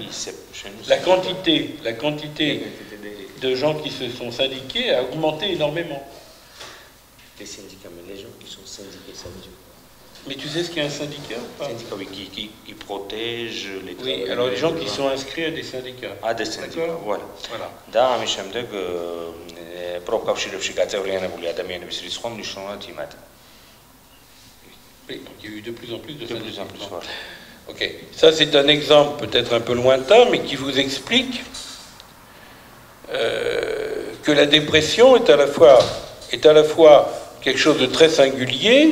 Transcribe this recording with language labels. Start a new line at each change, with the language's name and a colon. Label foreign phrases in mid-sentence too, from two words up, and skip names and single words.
French: Oui, la quantité de gens qui se sont syndiqués a augmenté énormément. Les syndicats, mais les gens qui sont syndiqués, ça veut dire quoi? Mais tu sais ce qu'est un syndicat ou pas? Syndicat, oui, qui protège les travailleurs. Oui, alors les gens qui sont inscrits à des syndicats. À des syndicats, voilà.
Georgian: Da ამის შემდეგ პროფკავშირებში გაწევრიანებული ადამიანების რიცხვი მნიშვნელოვნად იმატა.
French: Oui, donc il y a eu de plus en plus de syndicats. Ok, ça c'est un exemple peut-être un peu lointain, mais qui vous explique que la dépression est à la fois quelque chose de très singulier.